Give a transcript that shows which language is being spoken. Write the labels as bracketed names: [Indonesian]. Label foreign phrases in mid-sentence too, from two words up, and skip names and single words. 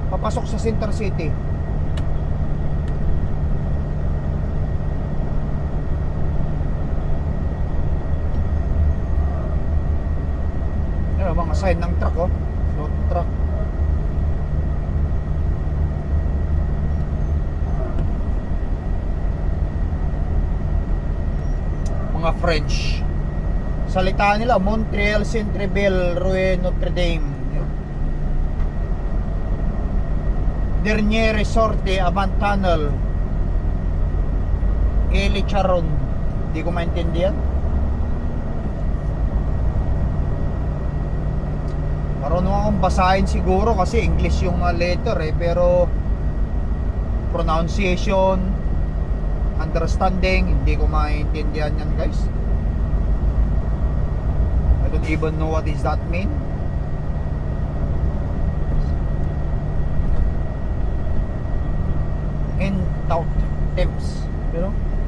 [Filipino] papasok sa Center City. Ano mga sign ng truck, oh. [English] No truck. [Filipino] Mga French. Salita nila Montreal, Centreville, Rouen, Notre Dame. [French] Dernier Resorte, Avant Tunnel, Eli Charon. [Filipino] Hindi ko maintindihan. Marunong akong basahin siguro kasi English yung letter pero [English] pronunciation, understanding, [Filipino] hindi ko maintindihan yan, guys. [English] I don't even know what does that mean. [French] And tout temps, [English] you know?